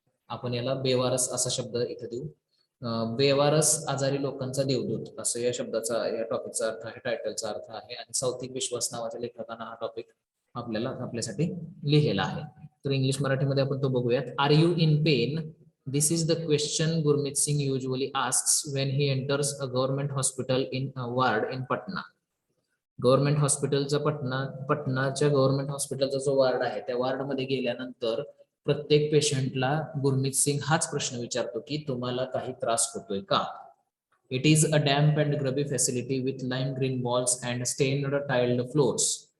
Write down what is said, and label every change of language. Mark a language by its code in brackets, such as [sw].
[mr] आपण याला बेवारस असा शब्द इथे देऊ. बेवारस आजारी लोकांचा देवदूत असं या शब्दाचा, या टॉपिकचा अर्थ आहे, टायटलचा अर्थ आहे. आणि साौथिक विश्वास नावाच्या लेखकानं हा टॉपिक आपल्यासाठी लिहिलेला आहे. तर इंग्लिश मराठीमध्ये आपण तो बघूयात. [en] Are you in pain? This is the question Gurmeet Singh usually asks when he enters a government hospital in a ward in Patna. [mr] Government हॉस्पिटलचा पटनाच्या गव्हर्नमेंट हॉस्पिटलचा जो वार्ड आहे त्या वार्ड मध्ये गेल्यानंतर प्रत्येक पेशंटला गुरमीत सिंग हाच प्रश्न विचारतो की तुम्हाला काही त्रास होतोय का? [en] It is a damp and grubby facility with lime green walls and stained tiled floors.